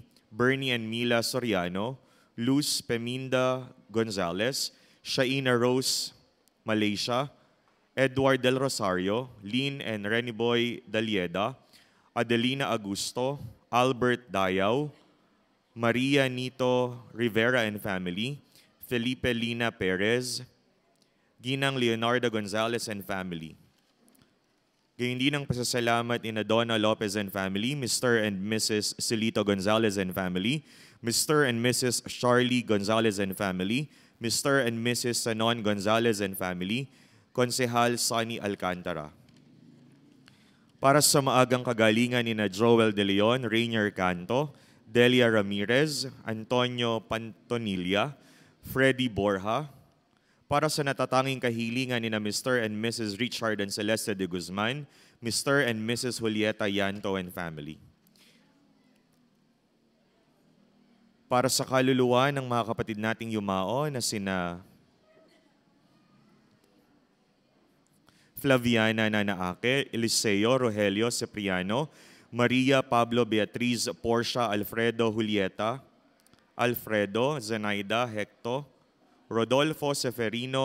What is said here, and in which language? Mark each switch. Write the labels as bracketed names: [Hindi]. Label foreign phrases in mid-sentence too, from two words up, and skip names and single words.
[Filipino] Bernie and Mila Soriano, Luz Peminda Gonzalez, Shaina Rose Malaysia, Edward Del Rosario, Lynn and Reniboy Dalieda, Adelina Augusto, Albert Dayaw, Maria Nito Rivera [English] and family, [Filipino] Felipe Lina Perez, Ginang Leonardo Gonzalez [English] and family. [Filipino] Gayon din ang pasasalamat ni Donna Lopez [English] and family, Mr. and Mrs. [Filipino] Silito Gonzalez [English] and family, Mr. and Mrs. [Filipino] Charlie Gonzalez [English] and family, Mr. and Mrs. [Filipino] Sanon Gonzalez [English] and family, [Filipino] Konsehal Sonny Alcantara. Para sa maagang kagalingan ni na Joel De Leon, Rainier Canto, Delia Ramirez, Antonio Pantonilla, Freddy Borja, para sa natatanging kahilingan ni na [English] Mr. and Mrs. [Filipino] Richard and Celeste de Guzman, Mr. [English] and Mrs. [Filipino] Julieta Yanto [English] and family. [Filipino] Para sa kaluluwa ng mga kapatid nating yumao na sina Flaviana Nanaake, Eliseo Rogelio Cipriano, Maria Pablo Beatriz Portia Alfredo Julieta, Alfredo Zenaida Hecto, Rodolfo Seferino